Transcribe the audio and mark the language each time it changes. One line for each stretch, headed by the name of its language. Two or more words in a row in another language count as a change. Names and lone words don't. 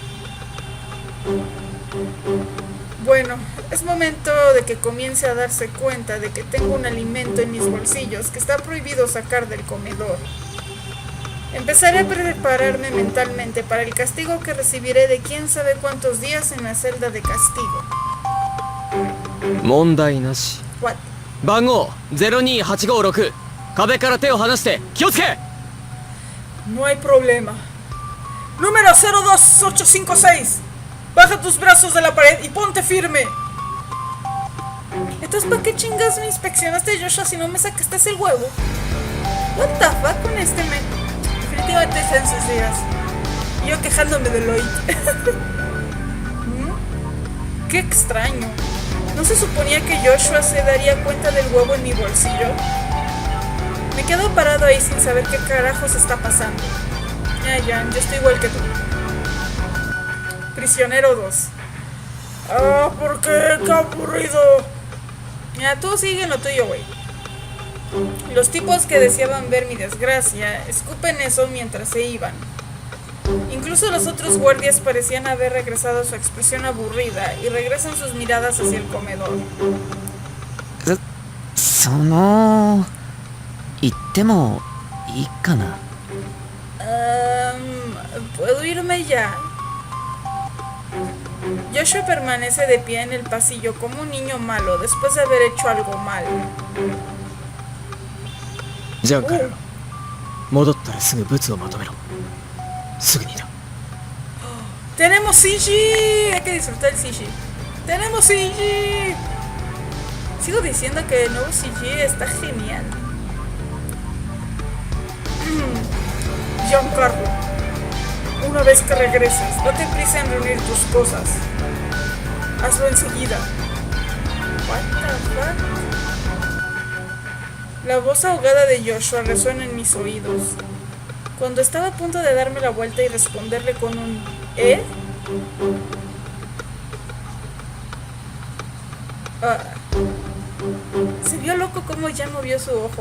Spanish: Bueno, es momento de que comience a darse cuenta de que tengo un alimento en mis bolsillos que está prohibido sacar del comedor. Empezaré a prepararme mentalmente para el castigo que recibiré de quién sabe cuántos días en la celda de castigo.
Japanese: 問題なし。
English: What?
Japanese: 番号02856。壁から手を離して気をつけ。
Spanish: No hay problema. Número 02856. Baja tus brazos de la pared y ponte firme. Entonces, ¿para qué chingas me inspeccionaste, Joshua, si no me sacaste el huevo?
English: What the fuck
Spanish: con este men. Definitivamente está en sus días. Y yo quejándome de Lloyd. Qué extraño. ¿No se suponía que Joshua se daría cuenta del huevo en mi bolsillo? Me quedo parado ahí sin saber qué carajos está pasando. Ya, yo estoy igual que tú. Prisionero 2. ¿Por qué? ¡Qué aburrido! Ya, tú sigue en lo tuyo, güey. Los tipos que deseaban ver mi desgracia escupen eso mientras se iban. Incluso los otros guardias parecían haber regresado a su expresión aburrida y regresan sus miradas hacia el comedor.
Japanese: 言ってもいいかな。
Spanish: ¿Puedo irme ya? Joshua permanece de pie en el pasillo como un niño malo después de haber hecho algo mal.
Japanese: じゃあ帰ろう。戻ったらすぐブツをまとめろ。すぐにだ。
Spanish: ¡Tenemos CG! Hay que disfrutar el CG. ¡Tenemos CG! Sigo diciendo que el nuevo CG está genial. Giancarlo, una vez que regreses, date prisa en reunir tus cosas. Hazlo enseguida.
English: What the fuck?
Spanish: La voz ahogada de Joshua resuena en mis oídos. Cuando estaba a punto de darme la vuelta y responderle con un ¿eh? Se vio loco como ya movió su ojo.